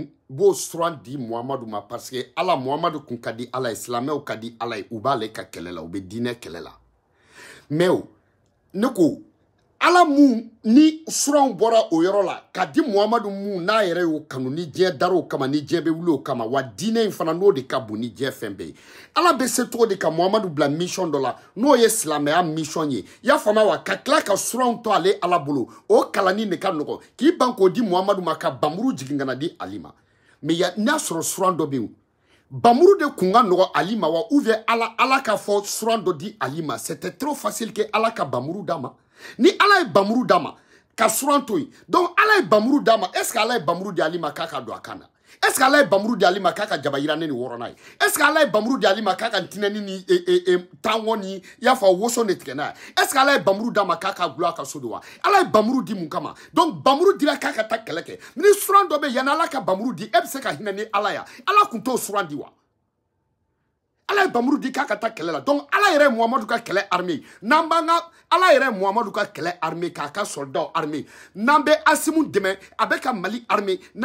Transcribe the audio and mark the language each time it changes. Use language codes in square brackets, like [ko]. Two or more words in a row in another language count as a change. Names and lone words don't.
[bm] bo suran di Muhammadu ma [fr] parce que [bm] ala Muhammadu kun kadi ala islamɛw kadi ala u b'ale ka kɛlɛ la u bɛ diinɛ kɛlɛ la mais ne ko ala mu ni suranw bɔra o yɔrɔ la ka di Muhammadu mu n'a yɛrɛ y'o kanu ni diɲɛ dar'o kama ni diɲɛ bɛ wuli o kama wa diinɛ in fana n'o de ka bon ni diɲɛ fɛn bɛɛ ye ala bɛ se cogo de ka Muhammadu bila mission dɔ la n'o ye silamɛya mission ye i y'a faamu wa ka tila ka suranw to ale ala bolo o kalanni de ka nɔgɔn k'i ban k'o di Muhammadu ma ka bamuru jigin ka na di ali ma mais n'a sɔrɔ suran dɔ bɛ yen bamuru de kun ka nɔgɔn ali ma wa [fr] ou bien [bm] ala ka fɔ suran dɔ di ali ma [fr] c'était trop facile que [bm] ala ka bamuru d'a ma ni ala ye bamuru d'a ma ka suran to yen donc ala ye bamuru d'a ma [fr] est ce que [bm] ala ye bamuru di ali ma k'a ka don a kan na [fr] est ce que [bm] ala ye bamuru di ali ma k'a ka jaba yirannen ni wɔrɔnan ye [fr] est ce que [bm] ala ye bamuru di ali ma k'a ka ntinɛni ni tango ni i y'a fɔ woso de tigɛ n'a ye [fr] est ce que [bm] ala ye bamuru d'a ma k'a ka gulɔ a ka so de wa ala ye bamuru di mun kama donc bamuru dira k'a ka taa kɛlɛ kɛ ni suran dɔ bɛ yanni ala ka bamuru di e bɛ se ka hinɛ ni ala ya ala kun t'o suran di wa ala ye bamuru di k'a ka taa kɛlɛ la donc ala yɛrɛ Muhammadu ka kɛlɛ armée n'an b'an ka ala yɛrɛ Muhammadu ka kɛlɛ armée k'a ka [fr] soldat armée [bm] n'an bɛ Asimu dɛmɛ a bɛ ka Mali armée na